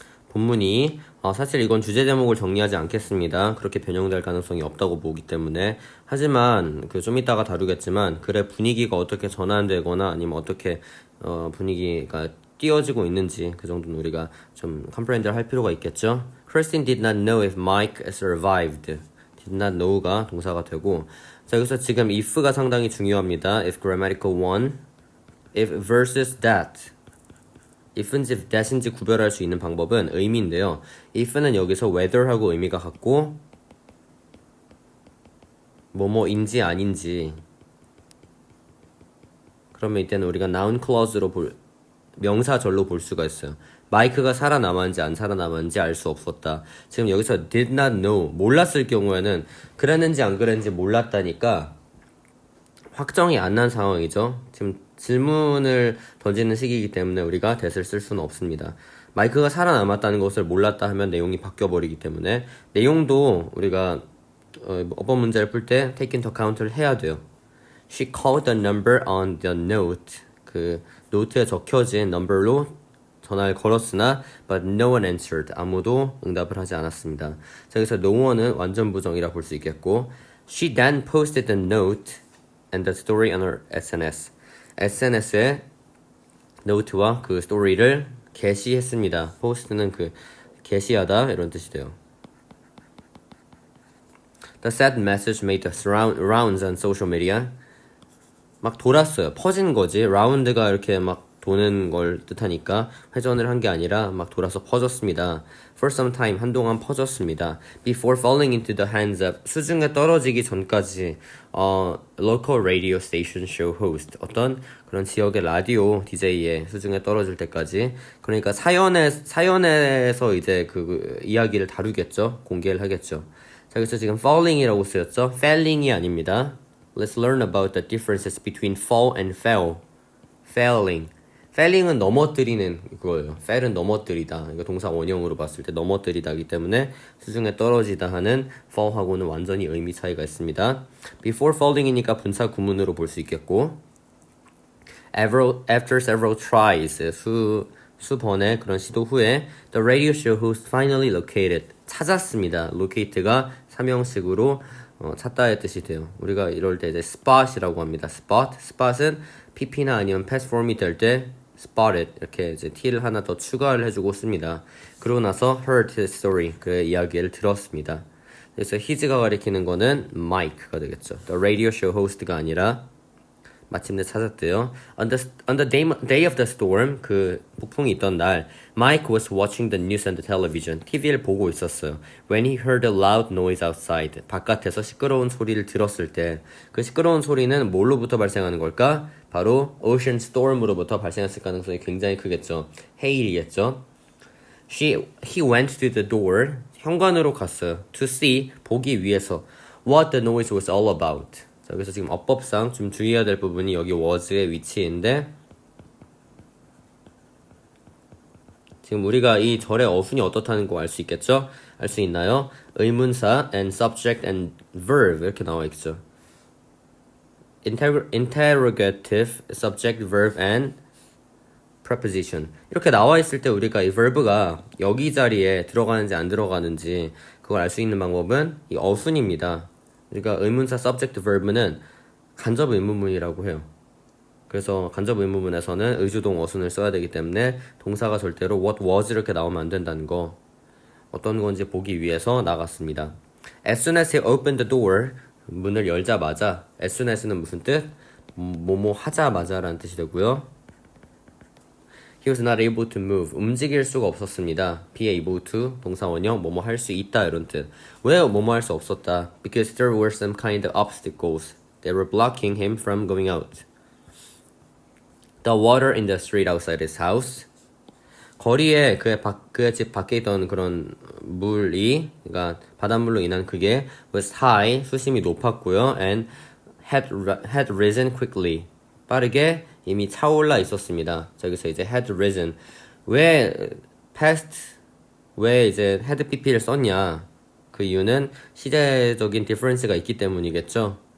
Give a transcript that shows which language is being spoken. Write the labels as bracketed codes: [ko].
[ko] 본문이 사실 이건 주제 제목을 정리하지 않겠습니다. 그렇게 변형될 가능성이 없다고 보기 때문에. 하지만 그 좀 이따가 다루겠지만 글의 분위기가 어떻게 전환되거나 아니면 어떻게 분위기가 띄어지고 있는지 그 정도는 우리가 좀 컴프렌드를 할 필요가 있겠죠. [en] Christine did not know if Mike survived. [ko] did not know가 동사가 되고, 자 여기서 지금 if가 상당히 중요합니다. [en] if grammatical one, if versus that. [ko] if인지 that인지 구별할 수 있는 방법은 의미인데요. if는 여기서 whether하고 의미가 같고 뭐뭐인지 아닌지, 그러면 이때는 우리가 noun clause로 명사절로 볼 수가 있어요. 마이크가 살아남았는지 안 살아남았는지 알 수 없었다. 지금 여기서 did not know, 몰랐을 경우에는 그랬는지 안 그랬는지 몰랐다니까 확정이 안 난 상황이죠. 지금 질문을 던지는 시기이기 때문에 우리가 that을 쓸 수는 없습니다. 마이크가 살아남았다는 것을 몰랐다 하면 내용이 바뀌어버리기 때문에 내용도 우리가 어법 문제를 풀 때 take into account를 해야 돼요. [en] She called the number on the note. [ko] 그 노트에 적혀진 number로 전화를 걸었으나 [en] but no one answered. [ko] 아무도 응답을 하지 않았습니다. 자, 여기서 no one은 완전 부정이라 볼 수 있겠고, [en] she then posted the note and the story on her SNS. [ko] SNS에 노트와 그 스토리를 게시했습니다. post는 그 게시하다 이런 뜻이 돼요. [en] The sad message made the rounds on social media. [ko] 막 돌았어요. 퍼진 거지. 라운드가 이렇게 막 도는 걸 뜻하니까 회전을 한 게 아니라 막 돌아서 퍼졌습니다. [en] For some time, [ko] 한동안 퍼졌습니다. [en] Before falling into the hands of, [ko] 수중에 떨어지기 전까지 [en] local radio station show host, [ko] 어떤 그런 지역의 라디오 DJ의 수중에 떨어질 때까지. 그러니까 사연에서 이제 그 이야기를 다루겠죠. 공개를 하겠죠. 자, 그래서 지금 falling이라고 쓰였죠. falling이 아닙니다. [en] Let's learn about the differences between fall and fail. Failing. [ko] failing은 넘어뜨리는 그거예요. fail은 넘어뜨리다. 이거 동사 원형으로 봤을 때 넘어뜨리다기 때문에 수중에 떨어지다 하는 fall하고는 완전히 의미 차이가 있습니다. [en] Before falling이니까 [ko] 분사 구문으로 볼 수 있겠고, [en] after several tries, [ko] 수번의 그런 시도 후에 [en] the radio show host finally located. [ko] 찾았습니다. locate가 삼형식으로 찾다의 뜻이 돼요. 우리가 이럴 때 이제 spot이라고 합니다. spot은 pp나 아니면 past form이 될 때 spotted 이렇게 이제 t를 하나 더 추가를 해주고 씁니다. 그러고 나서 [en] heard his story, [ko] 그의 이야기를 들었습니다. 그래서 his가 가리키는 거는 Mike가 되겠죠. The radio show host가 아니라 마침내 찾았대요. [en] On the day of the storm, [ko] 그 폭풍이 있던 날, [en] Mike was watching the news on the television. [ko] TV를 보고 있었어요. [en] When he heard a loud noise outside, [ko] 바깥에서 시끄러운 소리를 들었을 때, 그 시끄러운 소리는 뭘로부터 발생하는 걸까? 바로 ocean storm으로부터 발생했을 가능성이 굉장히 크겠죠. 헤일이겠죠. [en] He went to the door, [ko] 현관으로 갔어요. [en] To see, [ko] 보기 위해서 [en] what the noise was all about. [ko] 자, 그래서 지금 어법상 좀 주의해야 될 부분이 여기 was의 위치인데, 지금 우리가 이 절의 어순이 어떻다는 거 알 수 있겠죠? 알 수 있나요? 의문사 and subject and verb 이렇게 나와 있죠. interrogative, subject, verb and preposition 이렇게 나와 있을 때 우리가 이 verb가 여기 자리에 들어가는지 안 들어가는지 그걸 알 수 있는 방법은 이 어순입니다. 그러니까 의문사 subject verb는 간접 의문문이라고 해요. 그래서 간접 의문문에서는 의주동 어순을 써야 되기 때문에 동사가 절대로 what was 이렇게 나오면 안 된다는 거, 어떤 건지 보기 위해서 나갔습니다. [en] As soon as he opened the door, [ko] 문을 열자마자, [en] as soon as는 무슨 뜻? [ko] 뭐뭐 하자마자 라는 뜻이 되고요. [en] He was not able to move. [ko] 움직일 수가 없었습니다. be able to, 동사 원형, 뭐뭐 할 수 있다 이런 뜻. 왜 뭐뭐 할 수 없었다? [en] Because there were some kind of obstacles that were blocking him from going out. The water in the street outside his house. [ko] 거리에 그의 집 밖에 있던 그런 물이, 그러니까 바닷물로 인한 그게 was high, 수심이 높았고요. [en] And had risen quickly. [ko] 빠르게 이미 차올라 있었습니다. 자, 여기서 이제 had risen. 왜 past, 왜 이제 had pp를 썼냐? 그 이유는 시제적인 difference가 있기 때문이겠죠.